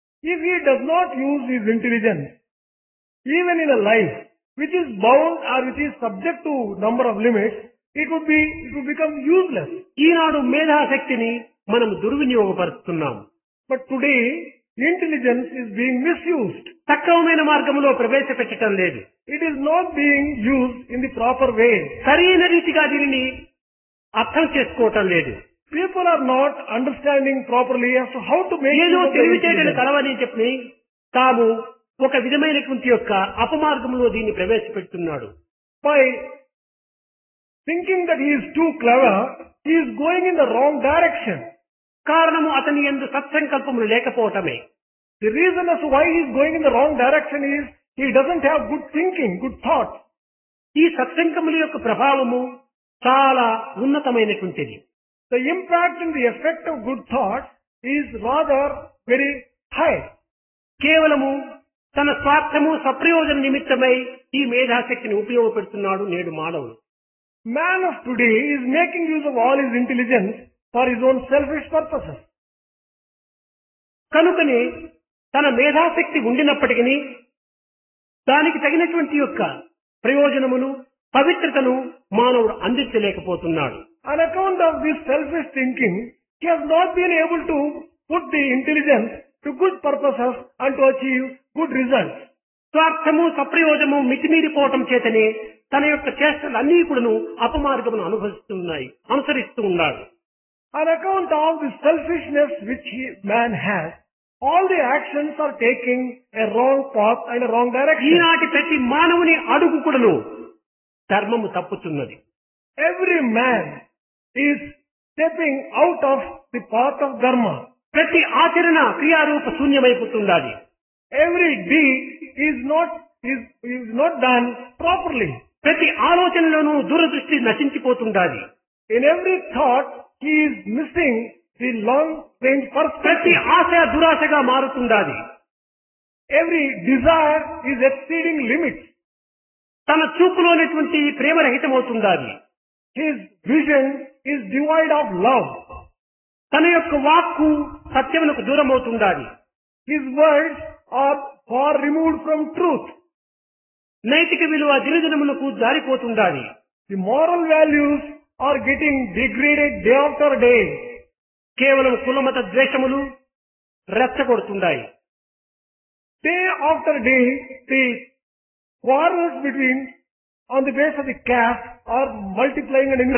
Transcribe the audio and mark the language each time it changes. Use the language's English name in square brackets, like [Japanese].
[English] If he does not use his intelligence, even in a life which is bound or which is subject to number of limits, it would become useless. [Telugu] ఈనాడు మేధాశక్తిని మనం దుర్వినియోగపరుస్తున్నాము. [English] But today, intelligence is being misused. [Telugu] సక్రమమైన మార్గంలో ప్రవేశపెట్టడం లేదు. [English] It is not being used in the proper way. [Telugu] సరైన రీతిగా దీనిని అర్థం చేసుకోవటం లేదు. [English] People are not understanding properly as to how to make [Telugu] ఏదో [English] use of the [Telugu] తెలివితేటలు [English] intelligence. [Telugu] కలవని చెప్పి తాము ఒక విధమైనటువంటి యొక్క అపమార్గంలో దీన్ని ప్రవేశపెడుతున్నాడు. [English] By thinking that he is too clever, he is going in the wrong direction. [Telugu] కారణము అతని యందు సత్సంకల్పములు లేకపోవటమే. [English] The reason as to why he is going in the wrong direction is he doesn't have good thinking, good thoughts. [Telugu] ఈ సత్సంకముల యొక్క ప్రభావము చాలా ఉన్నతమైనటువంటిది. [English] The impact and the effect of good thoughts is rather very high. [Telugu] కేవలము తన స్వార్థము సప్రయోజన నిమిత్తమై ఈ మేధాశక్తిని ఉపయోగపెడుతున్నాడు నేడు మానవుడు. [English] Man of today is making use of all his intelligence for his own selfish purposes. [Telugu] కనుకనే తన మేధాశక్తి ఉండినప్పటికీ దానికి తగినటువంటి యొక్క ప్రయోజనమును పవిత్రతను మానవుడు అందించలేకపోతున్నాడు. [English] On account of this selfish thinking, he has not been able to put the intelligence to good purposes and to achieve good results. [Telugu] స్వార్థము సప్రయోజము మితిమీరిపోవటం చేతనే తన యొక్క చేష్టలన్నీ కూడాను అపమార్గమును అనుసరిస్తూ ఉన్నాడు. [English] On account of the selfishness which man has, all the actions are taking a wrong path and a wrong direction. [Telugu] ఈనాటి ప్రతి మానవుని అడుగు కూడాను ధర్మము తప్పుతున్నది. [English] Every man is stepping out of the path of dharma. [Telugu] ప్రతి ఆచరణ క్రియారూప శూన్యమైపోతుండాలి. [English] Every deed is not done properly. [Telugu] ప్రతి ఆలోచనలోనూ దూరదృష్టి నశించిపోతుండాలి. [English] In every thought, he is missing the long range [Telugu] ప్రతి [English] perspective. [Telugu] Asha దురాశగా మారుతుండాలి. [English] Every desire is exceeding limits. [Telugu] తన చూపులోనటువంటి ప్రేమరహితమవుతుండాలి. [English] His vision is devoid of love. [Telugu] తన యొక్క వాక్కు సత్యమునకు దూరమవుతుండాలి. [English] His words are far removed from truth. [Telugu] నైతిక విలువ దినదినములకు జారిపోతుండాలి. [English] The moral values are getting degraded day after day. [Telugu] కేవలం కులమత ద్వేషములు రెచ్చగొడుతుండాయి. [English] Day after day, the quarrels between on the base of the caste are multiplying and increasing.